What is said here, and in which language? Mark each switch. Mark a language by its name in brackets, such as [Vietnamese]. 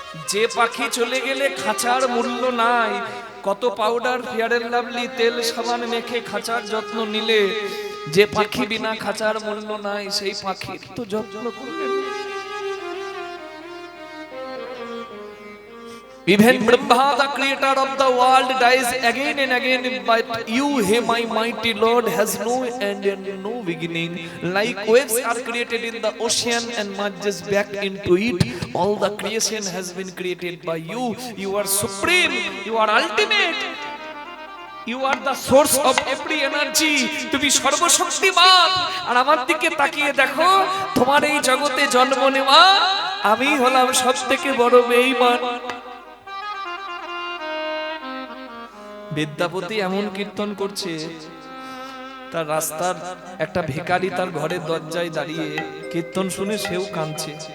[Bangla] যে পাখি চলে গেলে খাঁচার মূল্য নাই, কত পাউডার, ফেয়ার এন্ড লাভলি, তেল সাবান মেখে খাঁচার যত্ন নিলে যে পাখি বিনা খাঁচার মূল্য নাই, সেই পাখির তো যত্ন করলেন। [English] Even Brahma, the creator of the world, dies again and again, but you, hey my mighty Lord, has no end and no beginning. Like waves are created in the ocean and merges back into it, all the creation has been created by you. You are supreme, you are ultimate, you are the source of every energy. [Bangla] তুমি সর্বশক্তিমান। আর আমার দিকে তাকিয়ে দেখো, তোমার এই জগতে জন্ম নেওয়া আমি হলাম সবথেকে বড় বেঈমান। বিদ্যাপতি এমন কীর্তন করছে, তার রাস্তার একটা ভিখারি তার ঘরের দরজায় দাঁড়িয়ে কীর্তন শুনে সেও কাঁদছে।